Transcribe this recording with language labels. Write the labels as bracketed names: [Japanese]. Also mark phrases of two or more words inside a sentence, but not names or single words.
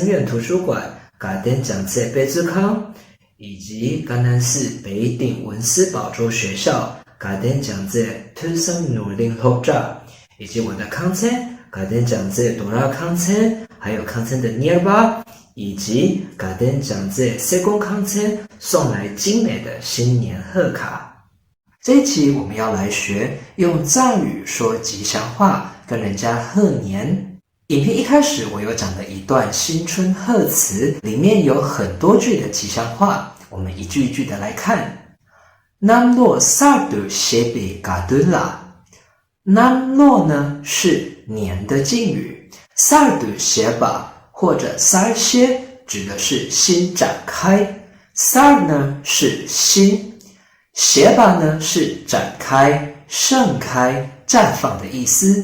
[Chinese] 院图书馆、噶典讲册贝兹康，以及甘南寺北顶文思宝珠学校、噶典讲册推生努力后照，以及我的康参、噶典讲册多拉康参，还有康参的尼尔巴，以及噶典讲册塞公康参送来精美的新年贺卡。这一期我们要来学用藏语说吉祥话，跟人家贺年。影片一开始我有讲了一段新春贺词，里面有很多句的吉祥话，我们一句一句的来看。 [Tibetan] གནམ་ལོ་གསར་དུ་ཤར་བའི་དགའ་དུས་ལ. [Chinese] Namlo 呢是年的敬语 ， [Tibetan] གསར་དུ་ཤར་བ [Chinese] 或者 sar 些指的是新展开 ，sar 呢是新。斜把呢是展开、盛开、绽放的意思。